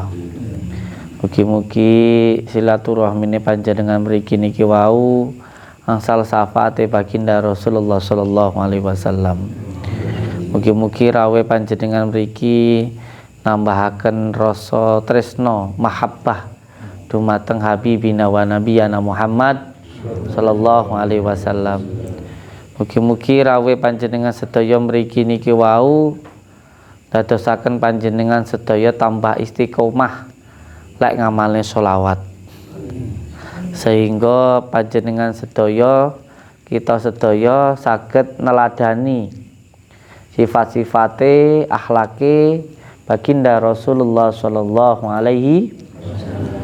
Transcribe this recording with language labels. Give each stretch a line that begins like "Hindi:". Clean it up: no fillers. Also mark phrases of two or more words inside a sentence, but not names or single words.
Javanese: Mugi-mugi silaturahmine panjenengan mriki niki wau angsal syafaate baginda Rasulullah
Arabic: صلى الله عليه وسلم.
Javanese: Mugi-mugi rawuh panjenengan mriki nambahaken rasa tresno mahabbah dumateng
Arabic: حبيبنا ونبينا محمد صلى الله عليه وسلم.
Javanese: Mugi-mugi rawuh panjenengan sedaya mriki niki wau dadosaken panjenengan sedaya tambah istiqomah lek ngamalne sholawat, sehingga panjenengan sedaya kita sedaya saged neladani sifat-sifate akhlake baginda Rasulullah
Arabic: صلى الله عليه وسلم.